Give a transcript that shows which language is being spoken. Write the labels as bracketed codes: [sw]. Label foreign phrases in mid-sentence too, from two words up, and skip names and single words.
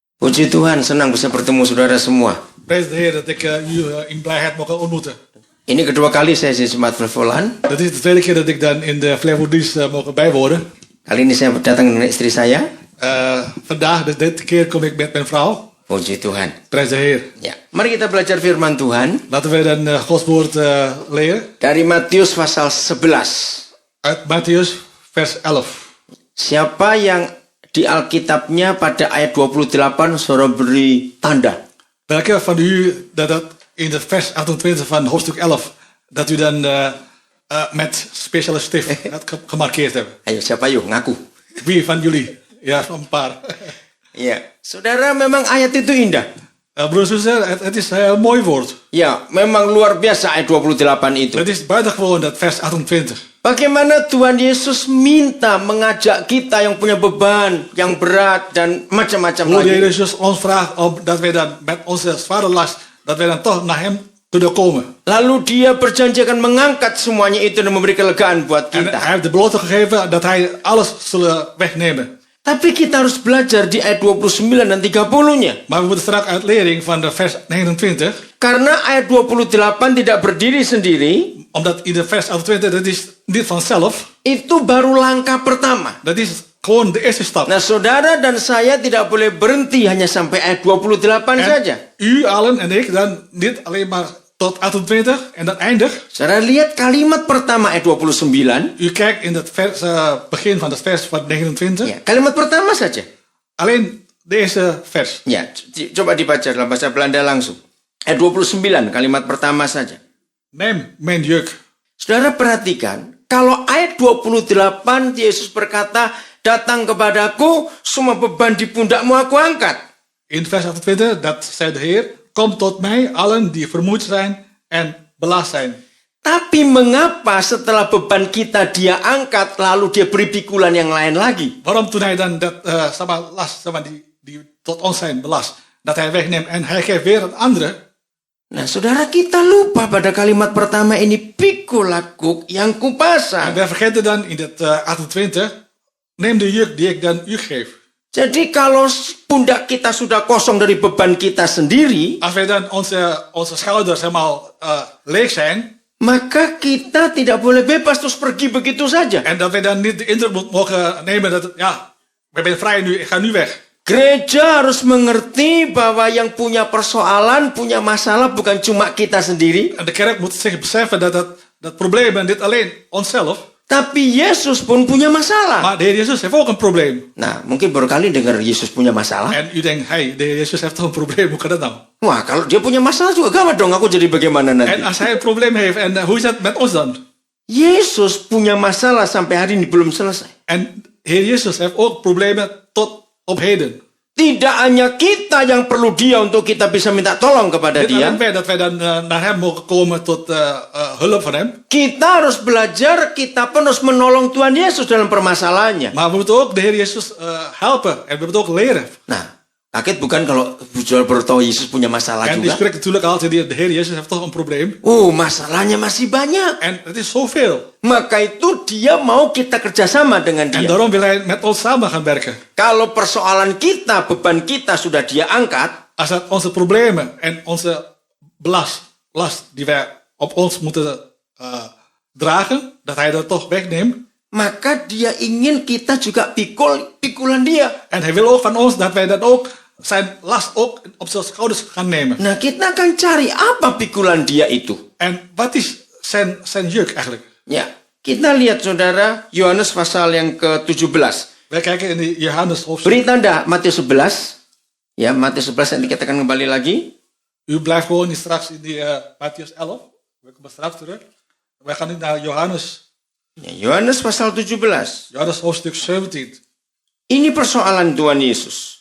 [id] Puji Tuhan, senang bisa bertemu saudara semua. [nl] Prijs de Heer dat ik u in blijheid mogen ontmoeten. [id] Ini kedua kali saya di Jemaat Flevoland. [nl] Dat is de tweede keer dat ik dan in de Flevolanddienst mogen bijwonen. [id] Kali ini saya datang dengan istri saya. [nl] Vandaag, dus dit keer kom ik met mijn vrouw. [id] Puji Tuhan. [nl] Prijs de Heer. [id] Ya, mari kita belajar firman Tuhan [nl] Laten we dan Gods woord leren. [id] dari Matius pasal 11. [nl] Uit Mattheus vers 11. [id] Siapa yang di Alkitabnya pada ayat 28 saudara beri tanda? [nl] Welke van u dat in de vers 28 van hoofdstuk 11 dat u dan met speciale stift gemarkeerd hebt? [id] Ayo, siapa yuk ngaku? [nl] Wie van jullie? Ja, een paar. [id] Ya, saudara, memang ayat itu indah. [nl] Broers en zussen, het is een heel mooi woord. [id] Ya, memang luar biasa ayat 28 itu. [nl] Het is buitengewoon dat vers 28. [id] Bagaimana Tuhan Yesus minta mengajak kita yang punya beban, yang berat dan macam-macam [nl] Hoe de Heer [id] lagi. [nl] Jezus ons vraagt dat wij dan met onze zware last, dat wij dan toch naar hem kunnen komen. [id] Lalu dia berjanji akan mengangkat semuanya itu dan memberi kelegaan buat [nl] En [id] kita. [nl] hij heeft de belofte gegeven dat hij alles zullen wegnemen. [id] Tapi kita harus belajar di ayat 29 dan 30-nya. [nl] Maar we moeten straks uit lering van de vers 29, [id] Karena ayat 28 tidak berdiri sendiri, [nl] omdat in de vers 28, dat is niet vanzelf, [id] itu baru langkah pertama. [nl] dat is gewoon de eerste stap. [id] Nah, saudara dan saya tidak boleh berhenti hanya sampai ayat 28 saja. [nl] U allen en ik dan niet alleen maar tot 28 en dan eindig. [id] Saudara lihat kalimat pertama ayat 29. [nl] U kijkt in het vers, begin van het vers van 29. [id] Ya, kalimat pertama saja. [nl] Alleen de eerste vers. [id] Ya, coba dibaca dalam bahasa Belanda langsung. Ayat 29, kalimat pertama saja. [nl] Neem mijn juk. [id] Saudara perhatikan, kalau ayat 28 Yesus berkata, datang kepadaku, semua beban di pundakmu aku angkat. [nl] In vers 28, dat zei de Heer, kom tot mij, allen die vermoeid zijn en belast zijn. [id] Tapi mengapa setelah beban kita dia angkat, lalu dia beri pikulan yang lain lagi? [nl] Waarom toen hij dan dat last die tot ons zijn belast, dat hij wegneemt en hij geeft weer een andere. [id] Nah, saudara, kita lupa pada kalimat pertama ini, pikul aku yang [nl] En [id] kupasang. [nl] wij vergeten dan in het 28, neem de juk die ik dan u geef. [id] Jadi kalau pundak kita sudah kosong dari beban kita sendiri, [nl] Als wij dan onze schouders helemaal leeg zijn, [id] maka kita tidak boleh bebas terus pergi begitu saja. [nl] en dat wij dan niet de indruk mogen nemen dat, ja, wij zijn vrij nu, ik ga nu weg. [id] Gereja harus mengerti bahwa yang punya persoalan, punya masalah bukan cuma kita sendiri, [nl] En de kerk moet zich beseffen dat probleem niet alleen onszelf, [id] tapi Yesus pun punya masalah. [nl] maar de Heer Jezus heeft ook een probleem. [id] Nah, mungkin baru kali dengar Yesus punya masalah. [nl] En u denkt, hey, de Heer Jezus heeft toch een probleem, hoe kan dat nou? [id] Wah, kalau dia punya masalah juga gawat dong, aku jadi bagaimana [nl] En [id] nanti? [nl] als hij een probleem heeft, en hoe is dat met ons dan? [id] Yesus punya masalah sampai hari ini belum selesai. [nl] En Heer Jezus heeft ook problemen tot op heden. [id] Tidak hanya kita yang perlu dia untuk kita bisa minta tolong kepada [nl] Niet alleen [id] dia. [nl] wij dat wij dan naar hem mogen komen tot hulp van hem. [id] Kita harus belajar, kita pun harus menolong Tuhan Yesus dalam permasalahannya. [nl] Maar we moeten ook de Heer Jezus helpen. En we moeten ook leren. [id] Nah, kaget bukan kalau Bujol baru tahu Yesus punya masalah [nl] En die [id] juga? [nl] spreekt natuurlijk altijd, de Heer Jezus heeft toch een probleem. [id] Masalahnya masih banyak. [nl] En het is zoveel. [id] Maka itu dia mau kita kerjasama dengan [nl] En [id] dia. [nl] daarom wil hij met ons samen gaan werken. [id] Kalau persoalan kita, beban kita sudah dia angkat, [nl] Als dat onze problemen en onze last die wij op ons moeten dragen, dat hij dat toch wegneemt. [id] maka dia ingin kita juga pikulan dia. [nl] En hij wil ook van ons dat wij dat ook, zijn last ook op zijn schouders gaan nemen. [id] Nah, kita akan cari apa pikulan dia itu. [nl] En wat is zijn juk eigenlijk? [id] Ya, kita lihat saudara, Yohanes pasal yang ke-17. [nl] Wij kijken in de Johannes hoofdstuk. [id] Beri tanda Matius 11. Ya, Matius 11 nanti kita akan kembali lagi. [nl] U blijft gewoon niet straks in die Mattheus 11. We komen straks terug. Wij gaan nu naar Johannes. [id] Ya, Yohanes pasal 17. [nl] Johannes hoofdstuk 17. [id] Ini persoalan Tuhan Yesus.